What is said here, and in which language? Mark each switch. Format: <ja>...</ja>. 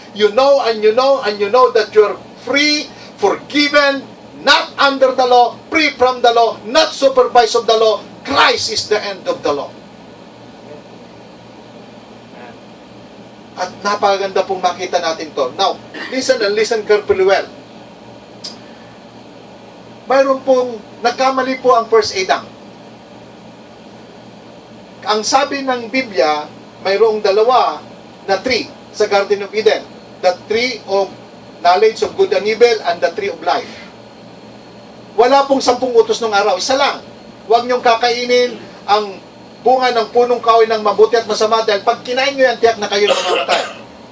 <en>You know and you know and you know that you're free, forgiven, not under the law, free from the law, not supervised of the law. Christ is the end of the law.</en> <tl>At napakaganda pong makita natin to.</tl> <en>Now, listen and listen carefully well.</en> <tl>Mayroon pong nagkamali po ang first Adam. Ang sabi ng Biblia, mayroong dalawa na tree sa Garden of Eden.</tl> <en>The tree of knowledge of good and evil and the tree of life.</en> <tl>Wala pong 10 utos ng araw. Isa lang. Huwag niyong kakainin ang bunga ng punong kahoy ng mabuti at masama dahil pag kinain nyo yan, tiyak na kayo mamamatay.</tl>